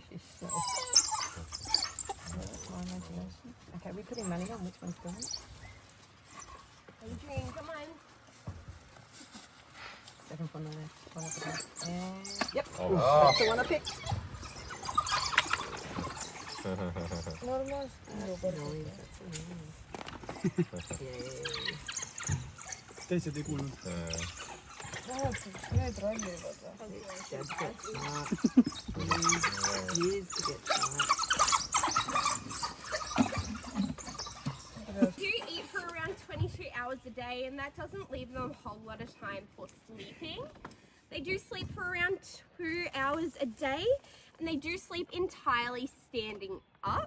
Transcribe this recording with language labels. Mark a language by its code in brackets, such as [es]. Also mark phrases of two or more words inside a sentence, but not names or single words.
[en] Okay, we're putting money on which one's going. Adrian, come on. Second one on the left, one up the back. And yep, Oh. that's the one I picked. Normal. [et] Teised ei kuulnud. Need rollivad või? [en] Do eat for around 22 hours a day, and that doesn't leave them a whole lot of time for sleeping. They do sleep for around 2 hours a day, and they do sleep entirely standing up.